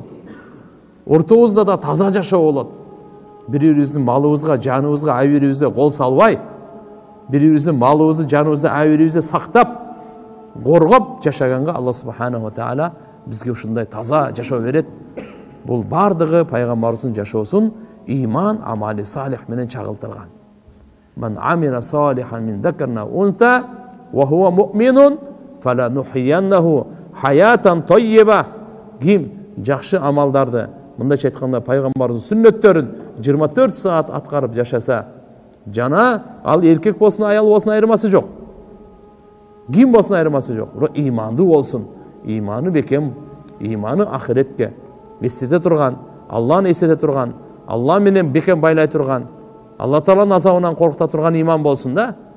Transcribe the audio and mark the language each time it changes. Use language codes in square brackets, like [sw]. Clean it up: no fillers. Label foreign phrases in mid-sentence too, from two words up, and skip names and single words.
[ky] Ортобузда да таза жашоо болот. Бири-бирибиздин малыбызга, жаныбызга, ай-бирибизге кол салбай, бири-бирибиздин малыбызды, жаныбызды, ай-бирибизди сактап, коргоп жашаганга [ar] الله سبحانه وتعالى [ky] бизге ушундай таза жашоо берет. Бул бардыгы пайгамбарыбыздын жашоосун иман, амали салих менен чагылтырган. [ar] من عمل صالحا من ذكر أو أنثى وهو مؤمن فلنحيينه حياة طيبة. [ky] Ким жакшы амалдарды, мындайча айтканда пайгамбарыбыздын сүннөттөрүн 24 саат аткарып жашаса, жана ал эркек болсун, аял болсун айырмасы жок. Ким болсун айырмасы жок. Имандуу болсун. Иманы бекем, иманы ахиретке эстете турган, Алланы эстете турган, Алла менен бекем байлай турган, Алла Тааланын азабынан коркута турган иман болсун да.